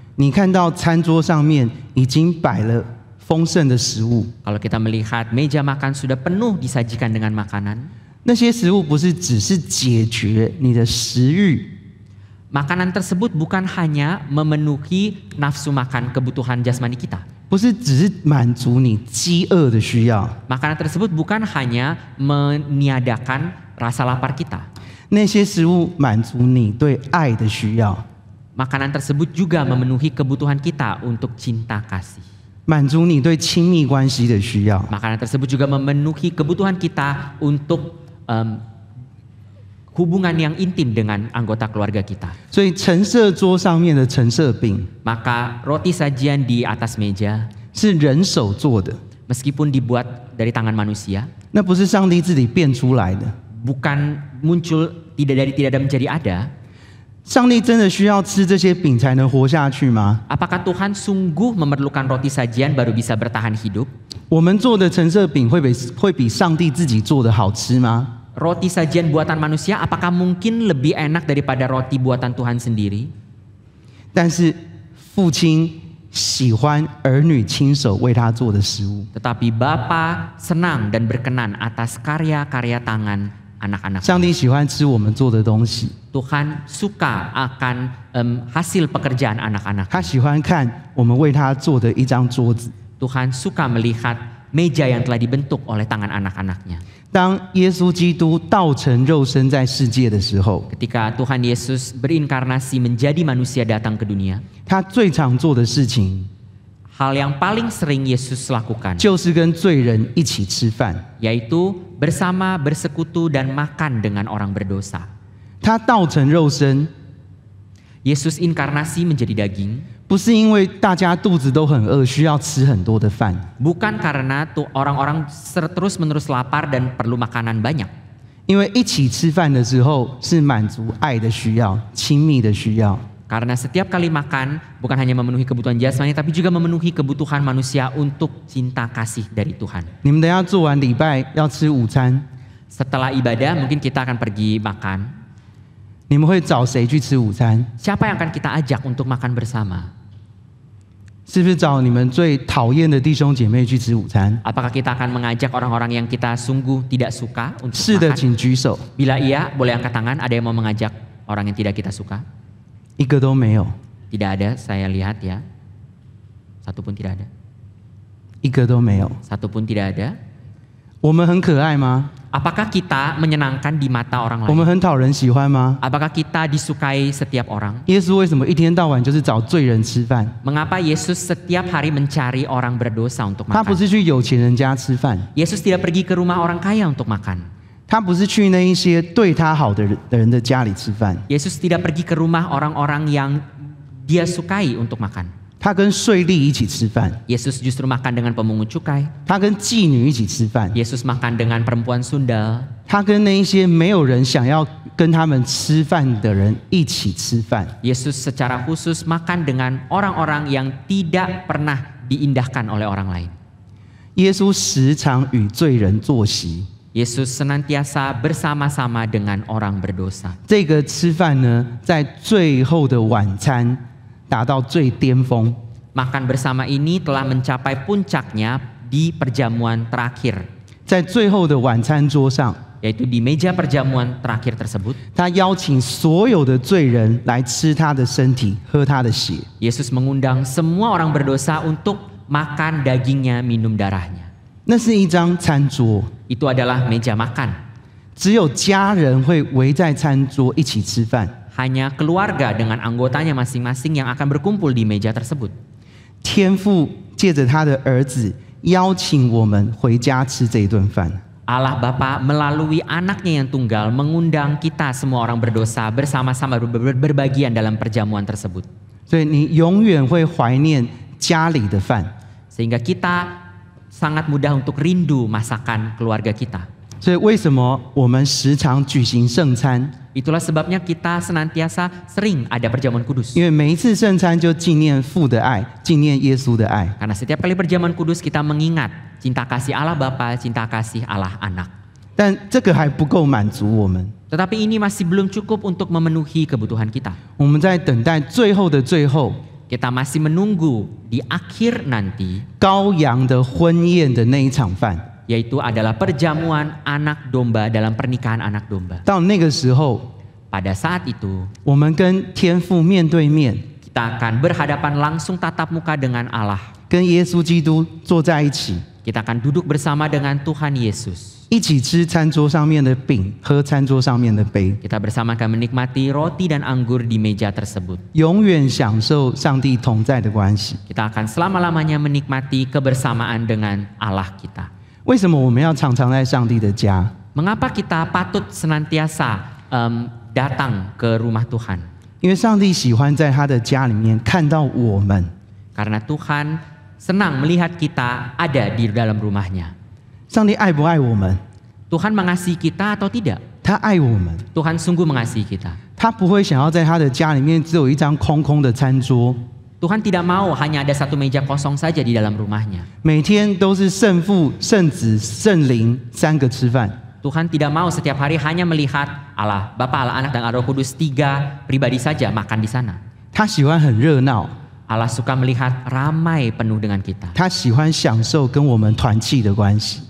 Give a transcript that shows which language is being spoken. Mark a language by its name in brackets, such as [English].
[Chinese] 你看到餐桌上面已经摆了丰盛的食物， [Indonesian] Kalau kita melihat meja makan sudah penuh disajikan dengan makanan, [Chinese] 那些食物不是只是解决你的食欲， [Indonesian] makanan tersebut bukan hanya memenuhi nafsu makan kebutuhan jasmani kita. [Chinese] 不是只是满足你饥饿的需要， [Indonesian] Makanan tersebut bukan hanya meniadakan rasa lapar kita. [Chinese] 那些食物满足你对爱的需要， [Indonesian] Makanan tersebut juga memenuhi kebutuhan kita untuk cinta kasih. [Chinese] 满足你对亲密关系的需要。 [Indonesian] Makanan tersebut juga memenuhi kebutuhan kita untuk hubungan yang intim dengan anggota keluarga kita. [Chinese] 所以陈设桌上面的陈设饼 [Indonesian] Maka roti sajian di atas meja, [Chinese] 是人手做的， [Indonesian] meskipun dibuat dari tangan manusia, [Chinese] 那不是上帝自己变出来的。 [Indonesian] bukan muncul tidak ada menjadi ada. [Chinese] 上帝真的需要吃这些饼才能活下去吗？ [Indonesian] Apakah Tuhan sungguh memerlukan roti sajian baru bisa bertahan hidup? [Chinese] 我们做的陈设饼会比上帝自己做的好吃吗？ [Indonesian] Roti sajian buatan manusia apakah mungkin lebih enak daripada roti buatan Tuhan sendiri? [Chinese] 但是父亲喜欢儿女亲手为他做的食物。 [Indonesian] Tetapi Bapa senang dan berkenan atas karya-karya tangan anak-anak. [Chinese] 上帝喜欢吃我们做的东西， [Indonesian] Tuhan suka akan hasil pekerjaan anak-anak. [Chinese] 他喜欢看我们为他做的一张桌子。 [Indonesian] Tuhan suka melihat meja yang telah dibentuk oleh tangan anak-anaknya. [Chinese] 当耶稣基督道成肉身在世界的时候， [Indonesian] Ketika Tuhan Yesus berinkarnasi menjadi manusia datang ke dunia, [Chinese] 他最常做的事情 [Indonesian] hal yang paling sering Yesus lakukan [Chinese] 就是跟罪人一起吃饭。 [Indonesian] yaitu bersama bersekutu dan makan dengan orang berdosa. [Chinese] 他道成肉身， [Indonesian] Yesus inkarnasi menjadi daging [Chinese] 不是因为大家肚子都很饿，需要吃很多的饭， [Indonesian] bukan karena orang-orang terus-menerus lapar dan perlu makanan banyak. [Chinese] 因为一起吃饭的时候是满足爱的需要、亲密的需要。 [Indonesian] Karena setiap kali makan bukan hanya memenuhi kebutuhan jasmani tapi juga memenuhi kebutuhan manusia untuk cinta kasih dari Tuhan. [Chinese] 你们等一下做完礼拜要吃午餐， [Indonesian] Setelah ibadah mungkin kita akan pergi makan. [Chinese] 你们会找谁去吃午餐？ [Indonesian] Siapa yang akan kita ajak untuk makan bersama? [Chinese] 是不是找你们最讨厌的弟兄姐妹去吃午餐？ [Indonesian] Apakah kita akan mengajak orang-orang yang kita sungguh tidak suka untuk [Chinese] 是的， [Indonesian] makan? [Chinese] 请举手。 [Indonesian] Bila iya, boleh angkat tangan. Ada yang mau mengajak orang yang tidak kita suka? [Chinese] 一个都没有， [Indonesian] Tidak ada, saya lihat ya. Satu pun tidak ada. [Chinese] 一个都没有。 [Indonesian] Satu pun tidak ada. [Chinese] 我们很可爱吗？ [Indonesian] Apakah kita menyenangkan di mata orang [Chinese] 我们 [Indonesian] lain? [Chinese] 很讨人喜欢吗？ [Indonesian] Apakah kita disukai setiap orang? [Chinese] 耶稣为什么一天到晚就是找罪人吃饭？ [Indonesian] Mengapa Yesus setiap hari mencari orang berdosa untuk [Chinese] 他不 [Indonesian] makan? [Chinese] 是去有钱人家吃饭， [Indonesian] Yesus tidak pergi ke rumah orang kaya untuk makan. [Chinese] 他不是去那一些对他好的人的家里吃饭， [Indonesian] Yesus tidak pergi ke rumah orang-orang yang dia sukai untuk makan. [Chinese] 他跟税吏一起吃饭， [Indonesian] Yesus justru makan dengan pemungut cukai. [Chinese] 他跟妓女一起吃饭， [Indonesian] Yesus makan dengan perempuan sundal. [Chinese] 他跟那一些没有人想要跟他们吃饭的人一起吃饭。 [Indonesian] Yesus secara khusus makan dengan orang-orang yang tidak pernah diindahkan oleh orang lain. [Chinese] 耶稣时常与罪人坐席， [Indonesian] Yesus senantiasa bersama-sama dengan orang berdosa. [Chinese] 这个吃饭呢，在最后的晚餐达到最巅峰。 [Indonesian] Makan bersama ini telah mencapai puncaknya di perjamuan terakhir, [Chinese] 在最后的晚餐桌上， [Indonesian] yaitu di meja perjamuan terakhir tersebut. [Chinese] 他邀请所有的罪人来吃他的身体，喝他的血。 [Indonesian] Yesus mengundang semua orang berdosa untuk makan dagingnya, minum darahnya. [Chinese] 那是一张餐桌， [Indonesian] Itu adalah meja makan. [Chinese] 只有家人会围在餐桌一起吃饭。 [Indonesian] Hanya keluarga dengan anggotanya masing-masing yang akan berkumpul di meja tersebut. [Chinese] 天父借着他的儿子邀请我们回家吃这一顿饭。 [Indonesian] Allah Bapa melalui anaknya yang tunggal mengundang kita semua orang berdosa bersama-sama berbagian dalam perjamuan tersebut. [Chinese] 所以你永远会怀念家里的饭。 [Indonesian] Sehingga kita sangat mudah untuk rindu masakan keluarga kita. [Chinese] 所以为什么我们时常举行圣餐？ [Indonesian] Itulah sebabnya kita senantiasa sering ada perjamuan kudus. [Chinese] 因为每一次圣餐就纪念父的爱，纪念耶稣的爱。 [Indonesian] Karena setiap kali perjamuan kudus kita mengingat cinta kasih Allah Bapa, cinta kasih Allah Anak. [Chinese] 但这个还不够满足我们， [Indonesian] Tetapi ini masih belum cukup untuk memenuhi kebutuhan kita. [Chinese] 我们在等待最后的最后， [Indonesian] Kita masih menunggu di akhir nanti, [Chinese] 羔羊的婚宴的那一场饭。 [Indonesian] yaitu adalah perjamuan anak domba dalam pernikahan anak domba. [Chinese] 到那个时候， [Indonesian] Pada saat itu, [Chinese] 我们跟天父面对面， [Indonesian] kita akan berhadapan langsung tatap muka dengan Allah. [Chinese] 跟耶稣基督坐在一起， [Indonesian] Kita akan duduk bersama dengan Tuhan Yesus. [Chinese] 一起吃餐桌上面的饼，喝餐桌上面的杯， [Indonesian] Kita bersama akan menikmati roti dan anggur di meja tersebut. [Chinese] 永远享受上帝同在的关系。 [Indonesian] Kita akan selama-lamanya menikmati kebersamaan dengan Allah kita. [Chinese] 为什么我们要常常在上帝的家？ [Indonesian] Mengapa kita patut senantiasa datang ke rumah Tuhan? [Chinese] 因为上帝喜欢在他的家里面看到我们。 [Indonesian] Karena Tuhan senang melihat kita ada di dalam rumahnya. [Chinese] 上帝爱不爱我们？ [Indonesian] Tuhan mengasihi kita atau tidak? [Chinese] 他爱我们， [Indonesian] Tuhan sungguh mengasihi kita. [Chinese] 他不会想要在他的家里面只有一张空空的餐桌， [Indonesian] Tuhan tidak mau hanya ada satu meja kosong saja di dalam rumahnya. [Chinese] 每天都是圣父、圣子、圣灵三个吃饭。 [Indonesian] Tuhan tidak mau setiap hari hanya melihat Allah, Bapa, Allah, Anak, dan Roh Kudus 3 pribadi saja makan di sana. [Chinese] 他喜欢很热闹， [Indonesian] Allah suka melihat ramai penuh dengan kita. [Chinese] 他喜欢享受跟我们团契的关系，